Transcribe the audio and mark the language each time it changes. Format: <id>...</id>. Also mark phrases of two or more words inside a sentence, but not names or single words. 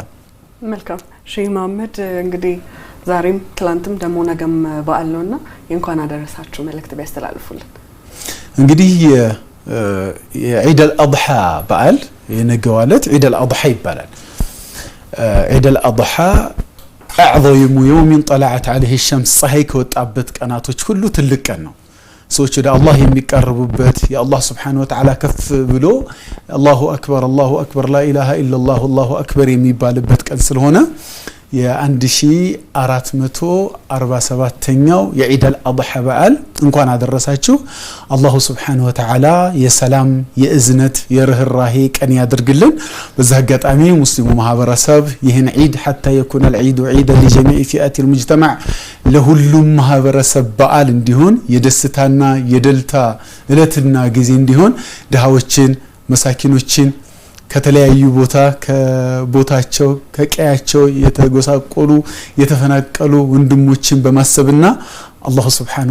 <am>መልካም ሼህ መሐመድ እንግዲህ ዛሬም ትላንትም ደሞ ነገም በዓል ነውና እንኳን አደረሳችሁ መልእክት ቢያስተላልፉልን እንግዲህ የዒድ አልአድሃ በዓል የነገዋለት ዒድ አልአድሃ ይባላል ዒድ አልአድሃ</am> <ar>أعظم يوم طلعت عليه الشمس</ar> <am>ፀሐይ ከወጣበት ቀናቶች ሁሉ ትልቅ ቀን ነው ሰዎች ወደ አላህ የሚቀርቡበት የአላህ</am> <ar>سبحانه وتعالى</ar> <am>ከፍ ብሎ</am> <ar>الله أكبر لا إله إلا الله الله أكبر</ar> <am>የሚባልበት ቀን ስለሆነ የ1447ኛው የዒድ አልአድሃ በዓል እንኳን አደረሳችሁ አላሁ</am> <ar>سبحانه وتعالى</ar> <am>የሰላም የእዝነት የርህራሄ ቀን ያድርግልን በዛ አጋጣሚ ሙስሊሙ ማህበረሰብ ይህን ዒድ</am> <ar>حتى يكون العيد عيدا لجميع فئات المجتمع</ar> <am>ለሁሉም ማህበረሰብ በዓል እንዲሆን የደስታና የደልታ እለትና ጊዜ እንዲሆን ድሃዎችን መሳኪኖችን ከተለያዩ ቦታ ከቦታቸው ከቀያቸው የተጎሳቆሉ የተፈናቀሉ ወንድሞችን በማሰብና አላህ Subhanahu</am>